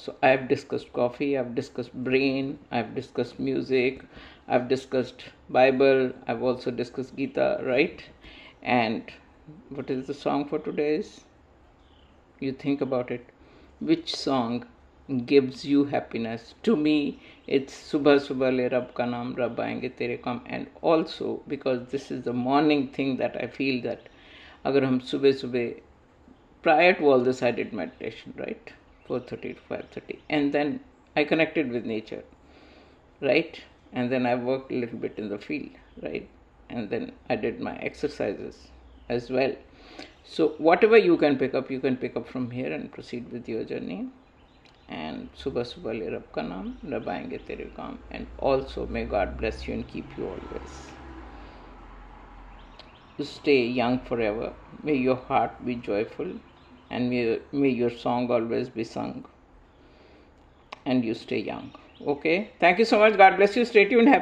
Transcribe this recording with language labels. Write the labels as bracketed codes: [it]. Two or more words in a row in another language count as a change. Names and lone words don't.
[en] So I've discussed coffee, I've discussed brain, I've discussed music, I've discussed Bible, I've also discussed Gita, right? And what is the song for today's? You think about it. Which song gives you happiness? To me, it's Subha Subha Le Rab Ka Naam, Rab Aayenge Tere Kam. And also because this is the morning thing, that I feel that [hi] agar hum subah [en] prior to all this, I did meditation, right? 4:30 to 5:30, and then I connected with nature, right? And then I worked a little bit in the field, right? And then I did my exercises as well. So whatever you can pick up from here and proceed with your journey. And Subha Subha Le Rab Ka Naam, Rab Aayenge Tere Kam. And also may God bless you and keep you always. Stay young forever. May your heart be joyful, and may your song always be sung, and you stay young. Okay, thank you so much. God bless you.